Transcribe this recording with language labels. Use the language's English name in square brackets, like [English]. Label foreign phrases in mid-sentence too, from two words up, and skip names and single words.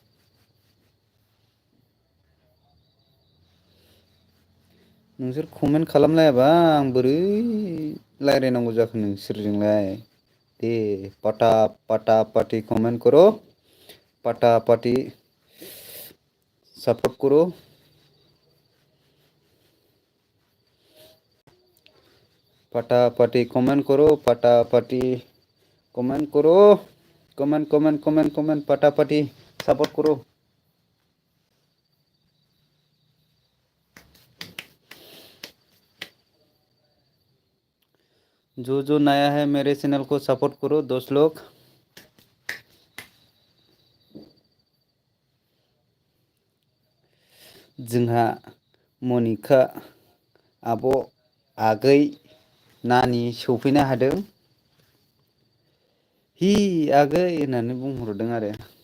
[Bodo] नोंसोर कमेन्ट खालामलायाबा आं बोरै रायज्लायनांगौ जाखो नोंसोरजोंलाय। [Hindi] दे पटा पटा पाटि कमेन्ट करो पटा पाटि सापर्ट करो। फटाफटी कमेंट करो फटाफटी कमेंट करो कमेंट कमेंट कमेंट कमेंट फटाफटी सपोर्ट करो। जो नया है मेरे चैनल को सपोर्ट करो दोस्त लोग। [Bodo] जोंहा मनिका आब' आगै नानि सौफैनो हादों। हि आगै होननानै बुंहरदों आरो।